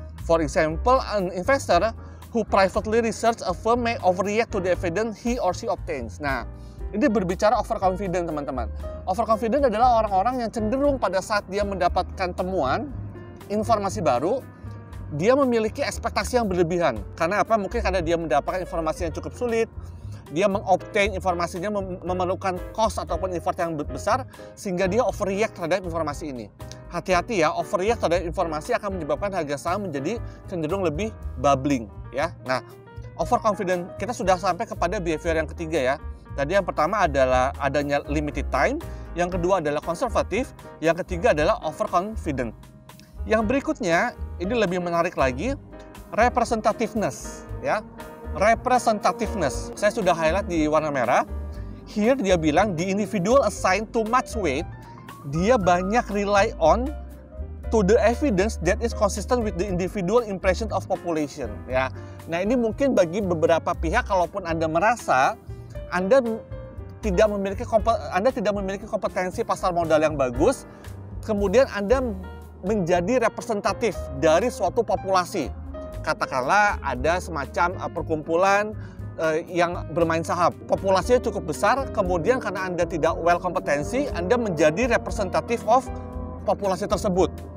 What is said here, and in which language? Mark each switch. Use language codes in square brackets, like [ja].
[en] For example, an investor who privately research a firm may overreact to the evidence he or she obtains. [id] Nah, ini berbicara overconfident teman-teman. Overconfident adalah orang-orang yang cenderung pada saat dia mendapatkan temuan informasi baru, dia memiliki ekspektasi yang berlebihan. Karena apa? Mungkin karena dia mendapatkan informasi yang cukup sulit, dia mengobtain informasinya memerlukan cost ataupun effort yang besar, sehingga dia overreact terhadap informasi ini. Hati-hati ya, overreact terhadap informasi akan menyebabkan harga saham menjadi cenderung lebih bubbling ya. Nah, overconfident, kita sudah sampai kepada behavior yang ketiga ya. Tadi yang pertama adalah adanya limited time, yang kedua adalah konservatif, yang ketiga adalah overconfident. Yang berikutnya, ini lebih menarik lagi, representativeness ya. Representativeness, saya sudah highlight di warna merah. Here dia bilang [en] the individual assigned too much weight [id] dia banyak [en] rely on to the evidence that is consistent with the individual impression of population, ya. [id] Nah, ini mungkin bagi beberapa pihak, kalaupun Anda merasa Anda tidak memiliki kompetensi pasar modal yang bagus, kemudian Anda menjadi representatif dari suatu populasi. Katakanlah ada semacam perkumpulan yang bermain saham, populasinya cukup besar, kemudian karena Anda tidak well kompetensi, Anda menjadi representatif of populasi tersebut.